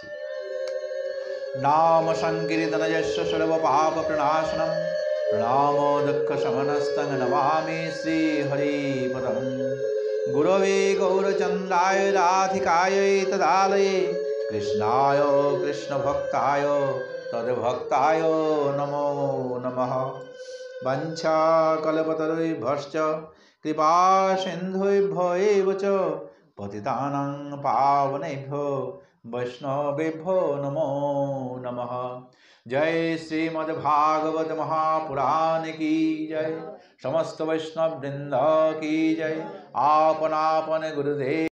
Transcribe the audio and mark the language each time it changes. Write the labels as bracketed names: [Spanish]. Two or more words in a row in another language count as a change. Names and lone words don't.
[Sanskrit] নাম সংকীর্তনযস্য সর্ব পাপ প্রণাশনম প্রণামো দুঃখ শমনস্তং নমামি শ্রী হরিপদম গুরবে গৌরচন্দ্রায় রাধিকায় তদালয়ে কৃষ্ণায় কৃষ্ণ ভক্তায় তদ্ভক্তায় নমো নমঃ। বাঞ্ছা কল্পতরুভ্যশ্চ কৃপা সিন্ধুভ্য এব চ পতিতানাং পাবনেভ্যো वैष्णवेभ्यो नमो नमः। [Hindi] जय श्रीमद्भागवत महापुराण की जय, समस्त वैष्णव वृंद की जय। [Bangla] আপন আপন গুরুদেব